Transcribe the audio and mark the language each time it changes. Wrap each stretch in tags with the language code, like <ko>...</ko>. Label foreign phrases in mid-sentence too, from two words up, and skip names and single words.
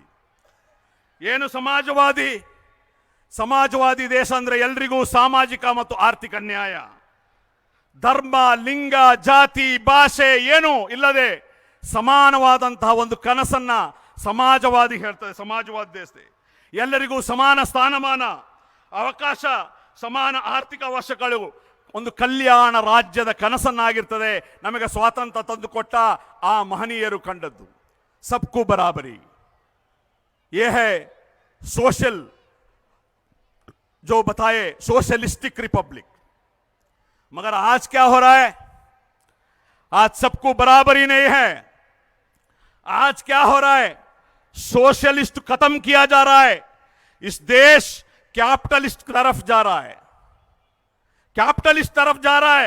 <kn>ಏನು ಸಮಾಜವಾದಿ ದೇಶ ಅಂದ್ರೆ ಎಲ್ರಿಗೂ ಸಾಮಾಜಿಕ ಮತ್ತು ಆರ್ಥಿಕ ನ್ಯಾಯ, ಧರ್ಮ, ಲಿಂಗ, ಜಾತಿ, ಭಾಷೆ ಏನು ಇಲ್ಲದೆ ಸಮಾನವಾದಂತಹ ಒಂದು ಕನಸನ್ನ ಸಮಾಜವಾದಿ ಹೇಳ್ತದೆ। ಸಮಾಜವಾದಿ ದೇಶ ಎಲ್ಲರಿಗೂ ಸಮಾನ ಸ್ಥಾನಮಾನ, ಅವಕಾಶ, ಸಮಾನ ಆರ್ಥಿಕ ಅವಶ್ಯಕಗಳು, ಒಂದು ಕಲ್ಯಾಣ ರಾಜ್ಯದ ಕನಸನ್ನಾಗಿರ್ತದೆ। ನಮಗೆ ಸ್ವಾತಂತ್ರ್ಯ ತಂದುಕೊಟ್ಟ ಆ ಮಹನೀಯರು ಕಂಡದ್ದು</kn> <hi>सबको बराबरी। ये है सोशल, जो बताए सोशलिस्टिक रिपब्लिक। मगर आज क्या हो रहा है? आज सबको बराबरी नहीं है। आज क्या हो रहा है? सोशलिस्ट खत्म किया जा रहा है। इस देश कैपिटलिस्ट तरफ जा रहा है, कैपिटलिस्ट तरफ जा रहा है।</hi>